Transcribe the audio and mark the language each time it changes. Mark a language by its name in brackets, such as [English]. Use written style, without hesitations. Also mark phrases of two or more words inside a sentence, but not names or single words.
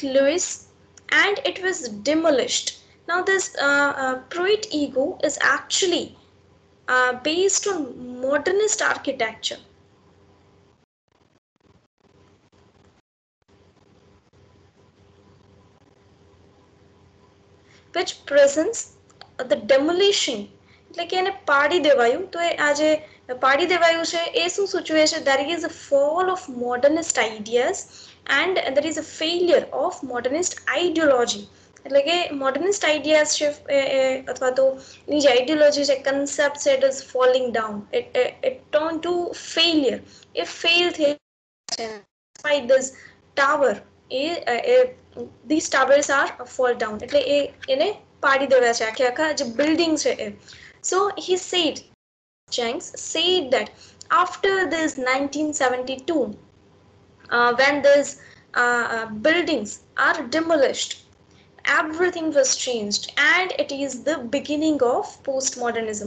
[English] Louis, and it was demolished. Now, this Pruitt ego is actually based on modernist architecture, which presents the demolition. [Gujarati] એટલે કે એને પાડી દેવાયું. તો આ જે પાડી દેવાયું છે એ શું સૂચવે છે? [English] There is a fall of modernist ideas and there is a failure of modernist ideology. [Gujarati] એટલે કે [English] modernist ideas [Gujarati] છે અથવા તો એની જે ideology છે, concept છે, [English] it is falling down. It turned to failure. [Gujarati] એ fail થઈ છે. [English] Despite this tower, these towers are fall down. [Gujarati] એટલે એને પાડી દેવા છે આખા જે building છે એ. [English] So he said, Jenks said that after this 1972, when these buildings are demolished, everything was changed and it is the beginning of postmodernism.